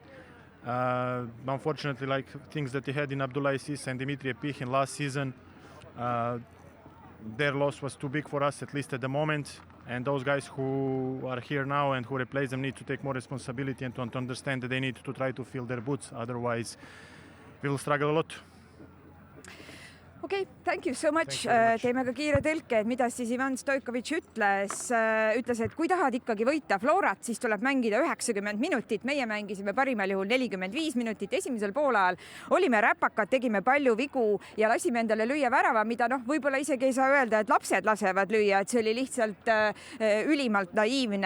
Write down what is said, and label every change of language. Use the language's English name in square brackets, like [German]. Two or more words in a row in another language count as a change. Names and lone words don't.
[English] Unfortunately, like things that we had in Abdullah Isis and Dimitri Epichin last season, their loss was too big for us, at least at the moment. And those guys who are here now and who replace them need to take more responsibility and to understand that they need to try to fill their boots. Otherwise, we will struggle a lot. Okay, thank you so much. Much. [Estonian] Teeme ka kiire tõlke, et mida siis Ivan Stoikovitš ütles, et kui tahad ikkagi võita Florat, siis tuleb mängida 90 minutit. Meie mängisime parimal juhul 45 minutit. Esimesel poolajal olime räpakad, tegime palju vigu ja lasime endale lüüa värava, mida võib-olla isegi ei saa öelda, et lapsed lasevad lüüa, et see oli lihtsalt ülimalt naiivne.